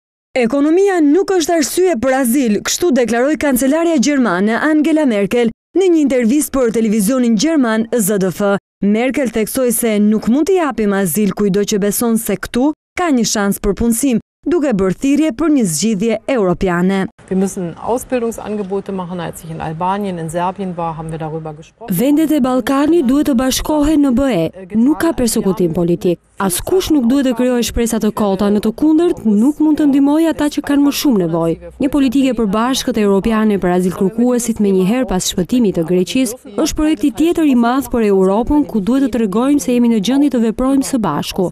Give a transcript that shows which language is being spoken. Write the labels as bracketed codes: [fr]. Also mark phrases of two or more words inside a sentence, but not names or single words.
[sq] Ekonomia nuk është arsye për azil, kështu deklaroi kancelarja gjermane Angela Merkel në një intervistë për televizionin gjerman ZDF. Merkel theksoi se nuk mund t'i japim azil kujdo që beson se këtu ka një shans për punësim, duke bërë thirrje për një zgjidhje europiane. [de] Wir müssen Ausbildungsangebote machen. Als ich in Albanien, in Serbien war, haben wir darüber gesprochen. [sq] Vendet e Ballkanit duhet të bashkohen në BE. Nuk ka persekutim politik. Askush nuk duhet të krijojë shpresa të kota, në të kundërt nuk mund të ndihmojë ata që kanë më shumë nevojë. Një politike përbashkët europiane për azil kërkuesit menjëherë pas shpëtimit të Greqisë është projekti tjetër i madh për Europën ku duhet të tregojmë se jemi në gjendje të veprojmë së bashku.